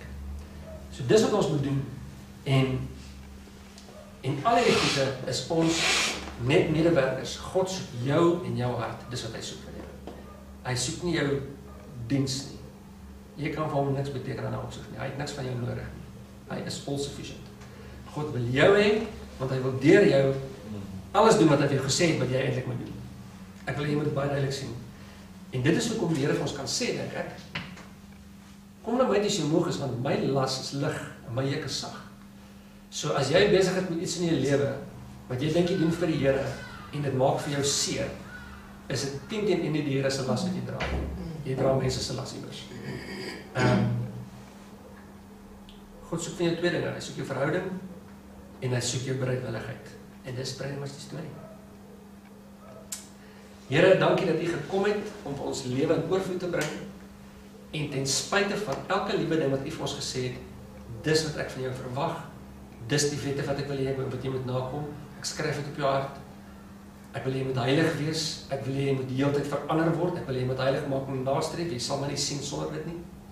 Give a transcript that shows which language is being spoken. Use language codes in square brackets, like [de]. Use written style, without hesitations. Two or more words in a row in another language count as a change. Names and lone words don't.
[af] So dis wat ons moet doen. En al die goede is ons net medewerkers. God soek jou en jou hart. Dis wat hy soek van jou. Hy soek nie jou diens nie. Jy kan vir hom niks beteken in 'n opsig nie. Hy het niks van jou nodig nie. Hy is all-sufficient. God wil jou hê, want hy wil deur jou alles doen wat hy vir jou gesê het wat jy eintlik moet doen. Ek wil jy moet dit baie duidelik sien. En dit is hoekom die Here vir ons kan sê, dink ek, kom na my as jy moeg is, want my las is lig en my juk is sag. So as jy besig is met iets in jou lewe wat jy dink jy doen vir die Here en dit maak vir jou seer, is dit teen die Here se las wat jy dra. Jy dra mense se las iewers. God soek van jou twee dinge, hy soek jou verhouding en hy soek jou bereidwilligheid. En dis [en] pretty much [af] die storie. Here, dankie dat u gekom het om vir ons lewe in oorvloed te bring en ten spyte van elke liewe ding wat u vir ons gesê het, dis wat ek van jou verwag, dis die wette wat ek wil hê wat jy moet nakom, ek skryf dit op jou hart, ek wil jy moet heilig wees, ek wil jy moet die hele tyd verander word, ek wil jy moet heilig maak en nastreef, jy sal my nie sien sonder dit nie.